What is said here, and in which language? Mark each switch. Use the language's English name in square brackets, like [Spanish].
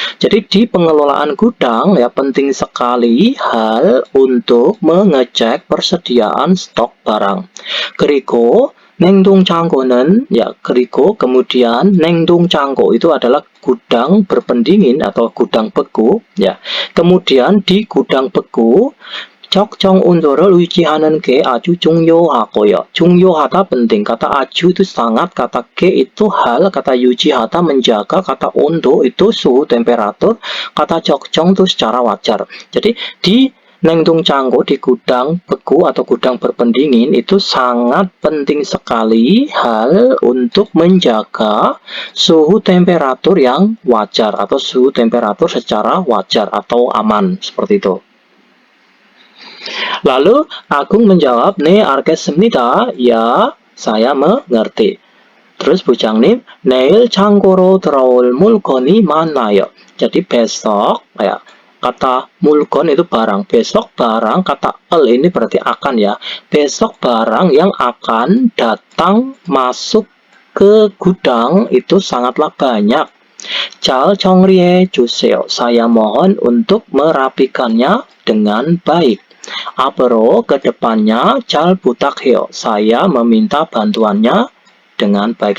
[Indonesian] Jadi di pengelolaan gudang ya penting sekali hal untuk mengecek persediaan stok barang. [Korean] 그리고 냉동창고는 [Indonesian] ya, 그리고 kemudian 냉동창고 itu adalah gudang berpendingin atau gudang beku ya. Kemudian di gudang beku [Korean] 적정 온도를 유지하는 게 아주 중요하고요. [Indonesian] 중요하다 penting, kata aju itu sangat, kata ke itu hal, kata 유지하다 menjaga, kata 온도 itu suhu temperatur, kata 적정 itu secara wajar. Jadi di 냉동창고 di gudang beku atau gudang berpendingin itu sangat penting sekali hal untuk menjaga suhu temperatur yang wajar atau suhu temperatur secara wajar atau aman, seperti itu. Lalu Agung menjawab, [Korean] 네 알겠습니다. [Indonesian] Ya, saya mengerti. Terus Bujangnim, [Korean] 내일 창고로 들어올 물건이 많아요. [Indonesian] Jadi besok ya, kata mulkon itu barang, besok barang, kata el ini berarti akan ya. Besok barang yang akan datang masuk ke gudang itu sangatlah banyak. [Korean] 잘 정리해 주세요. [Indonesian] Saya mohon untuk merapikannya dengan baik. [Korean] 앞으로 kedepannya 잘 부탁해요. [Indonesian] Saya meminta bantuannya dengan baik.